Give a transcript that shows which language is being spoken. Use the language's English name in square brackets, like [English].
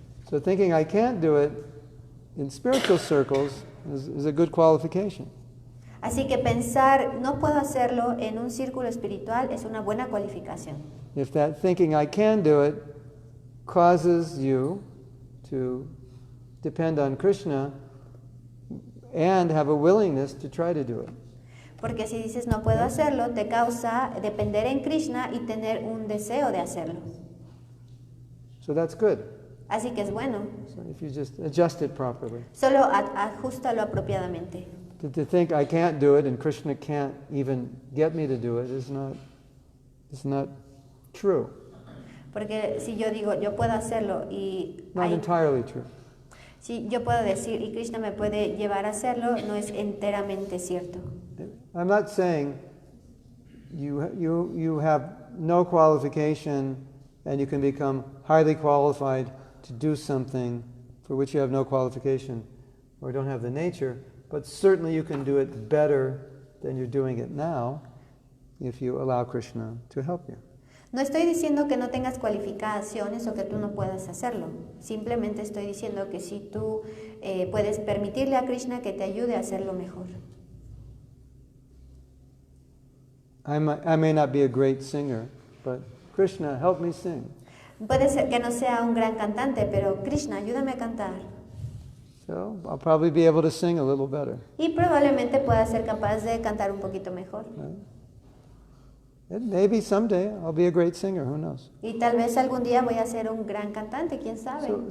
[English] So thinking I can't do it in spiritual circles is a good qualification. [Spanish] Así que pensar, no puedo hacerlo en un círculo espiritual es una buena cualificación. [English] If that thinking I can do it causes you to depend on Krishna and have a willingness to try to do it. [Spanish] Porque si dices no puedo hacerlo, te causa depender en Krishna y tener un deseo de hacerlo. [English] So that's good. [Spanish] Así que es bueno. [English] So if you just adjust it properly. [Spanish] Solo ajústalo apropiadamente. [English] To think I can't do it and Krishna can't even get me to do it is not true. [Spanish] Porque si yo digo yo puedo hacerlo y [English] Not entirely true. [Spanish] si yo puedo decir y Krishna me puede llevar a hacerlo, no es enteramente cierto. [English] I'm not saying you have no qualification and you can become highly qualified to do something for which you have no qualification or don't have the nature, but certainly you can do it better than you're doing it now if you allow Krishna to help you. [Spanish] No estoy diciendo que no tengas cualificaciones o que tú no puedas hacerlo. Simplemente estoy diciendo que si tú puedes permitirle a Krishna que te ayude a hacerlo mejor. [English] I may not be a great singer, but Krishna, help me sing. [Spanish] Puede ser que no sea un gran cantante, pero Krishna, ayúdame a cantar. [English] So I'll probably be able to sing a little better. [Spanish] Y probablemente pueda ser capaz de cantar un poquito mejor. [English] Right? And maybe someday I'll be a great singer, who knows? [Spanish] Y tal vez algún día voy a ser un gran cantante, quién sabe.